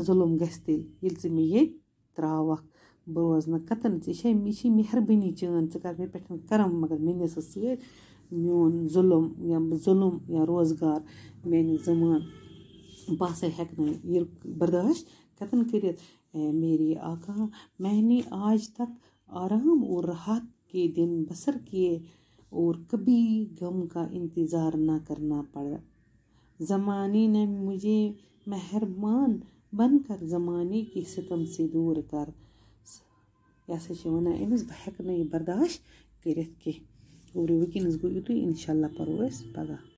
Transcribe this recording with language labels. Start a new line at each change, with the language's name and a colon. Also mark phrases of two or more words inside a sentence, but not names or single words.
Kashmiri: ظُلم گژھِ تیٚلہِ ییٚلہِ ژٕ مےٚ ییٚتہِ ترٛاوکھ بہٕ روزٕ نہٕ کَتَن یہِ چھے مہربٲنی چٲنۍ ژٕ کَر مےٚ پٮ۪ٹھ کرم مگر مےٚ نہِ ژٕ سۭتۍ میون ظُلم یا روزگار میانہِ زمان بہٕ ہسا ہٮ۪کہٕ نہٕ یہِ برداشت کَتَن کٔرِتھ اے
Urdu: میری آقا میں نے آج تک آرام اور راحت کے دن بسر کیے اور کبھی غم کا انتظار نہ کرنا پڑا زمانے نے مجھے مہربان بن کر زمانے کے ستم سے دوٗر کر
Kashmiri: یہِ ہسا چھِ وَنان أمِس بہٕ ہٮ۪کہٕ نہٕ یہِ برداشت کٔرِتھ کینٛہہ اور وٕنکٮ۪نَس گوٚو یُتُے اِنشاء اللہ پَرو أسۍ پگاہ